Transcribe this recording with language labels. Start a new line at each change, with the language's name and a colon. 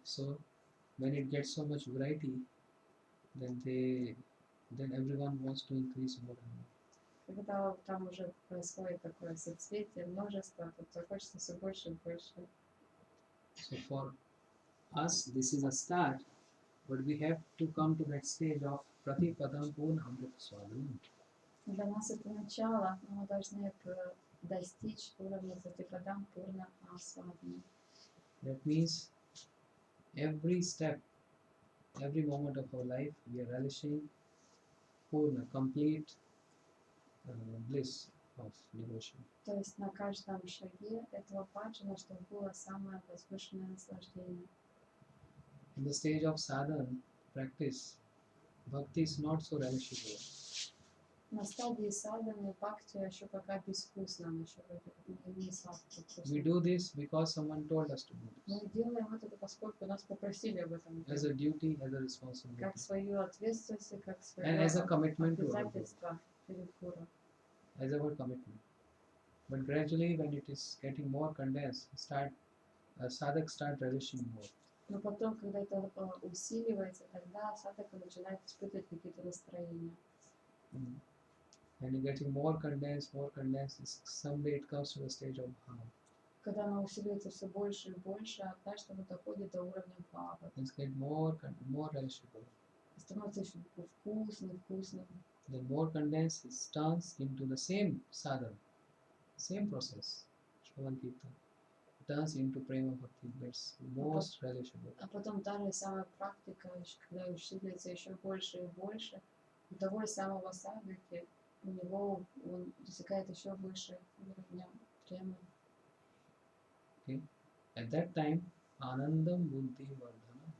English: So when it gets so much variety, then everyone wants to increase more and more.
Russian: Когда там уже происходит такое соцветие, множество, то захочется все больше и больше.
English: So for us, this is a start, but we have to come to that stage of Pratipadam Purna Amrit Swadhanam.
Russian: Для нас это начало, но мы должны достичь уровня Пратипадам Пурна Асвадхана.
English: That means every step, every moment of our life, we are relishing Purna, complete bliss of devotion.
Russian: То есть на каждом шаге этого баджана, чтобы было самое возвышенное наслаждение.
English: In the stage of sadhana practice, bhakti is not so relishable.
Russian: На стадии садханы бхакти еще пока безвкусно, она еще не сладкий
English: We do this because someone told us to do this.
Russian: Мы делаем это, поскольку нас попросили об этом
English: As a duty, as a responsibility,
Russian: как свою ответственность, и как свое
English: and as a commitment to our Guru,
Russian: обязательство перед Гуру.
English: as our commitment. But gradually, when it is getting more condensed, sadhak start relishing more.
Russian: Но потом, когда это усиливается, тогда садхака начинает испытывать какие-то настроения.
English: And it getting more condensed, someday it comes to the stage of bhava.
Russian: Когда она усиливается все больше и больше, однажды она доходит до уровня бхавы.
English: It's get more relishable.
Russian: Становится еще вкусным.
English: Then more condensed, it turns into the same sadhana, same process, Shravan Kirtan. Turns into prema bhakti, that's most relishable.
Russian: А потом та же самая практика, когда усиливается еще больше и больше, у того же самого садхаки, у него он достигает еще выше уровня према.
English: Okay. At that time, anandam buddhi vardhana.